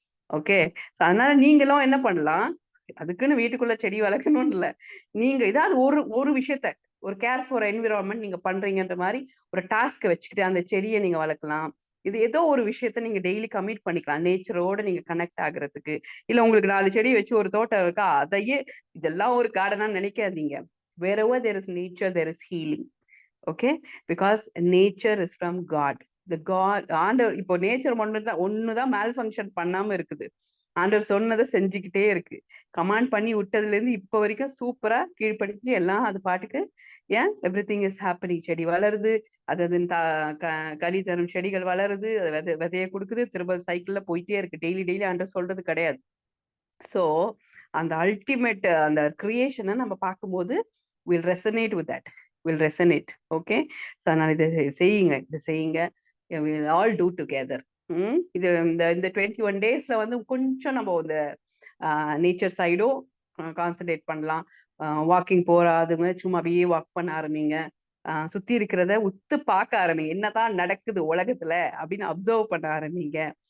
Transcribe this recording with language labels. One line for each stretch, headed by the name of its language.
Tamil: Okay, அதனால நீங்களும் என்ன பண்ணலாம், அதுக்குன்னு வீட்டுக்குள்ள செடி வளர்க்கணும்னு இல்லை, நீங்க ஏதாவது ஒரு விஷயத்த, ஒரு கேர் ஃபார் என்விரான்மெண்ட் நீங்க பண்றீங்கன்ற மாதிரி ஒரு டாஸ்க் வச்சுக்கிட்டு அந்த செடியை நீங்க வளர்க்கலாம். இது ஏதோ ஒரு விஷயத்த நீங்க டெய்லி கமிட் பண்ணிக்கலாம், நேச்சரோட நீங்க கனெக்ட் ஆகுறதுக்கு. இல்ல உங்களுக்கு 4 செடி வச்சு ஒரு தோட்டம் இருக்கா, அதையே இதெல்லாம் ஒரு கார்டனா நினைக்காதீங்க.
English: wherever there is nature there is healing. Okay, because nature is from God.
Tamil: ஆண்டவர் இப்போ நேச்சர் ஒண்ணுதான் மேல் ஃபங்க்ஷன் பண்ணாம இருக்குது. ஆண்டவர் சொன்னதை செஞ்சுக்கிட்டே இருக்கு. கமாண்ட் பண்ணி விட்டதுல இருந்து இப்ப வரைக்கும் சூப்பரா கீழ்படிச்சு எல்லாம் அது பாட்டுக்கு
English: Everything is happening.
Tamil: செடி வளருது, அது கனி தரும் செடிகள் வளருது, அது விதைய கொடுக்குது, திரும்ப சைக்கிள்ல போயிட்டே இருக்கு. டெய்லி ஆண்டவர் சொல்றது கிடையாது. ஸோ அந்த அல்டிமேட் அந்த கிரியேஷனை நம்ம பார்க்கும்போது
English: Will resonate with that. will resonate. Okay, so
Tamil: அதனால இதை செய்யுங்க
English: we'll all do together.
Tamil: இது இந்த 21 daysல வந்து கொஞ்சம் நம்ம இந்த நேச்சர் சைடும் கான்சன்ட்ரேட் பண்ணலாம். வாக்கிங் போறாதுங்க சும்மா அப்படியே வாக் பண்ண ஆரம்பிங்க. சுத்தி இருக்கிறத உத்து பார்க்க ஆரம்பிங்க, என்னதான் நடக்குது உலகத்துல அப்படின்னு அப்சர்வ் பண்ண ஆரம்பிங்க.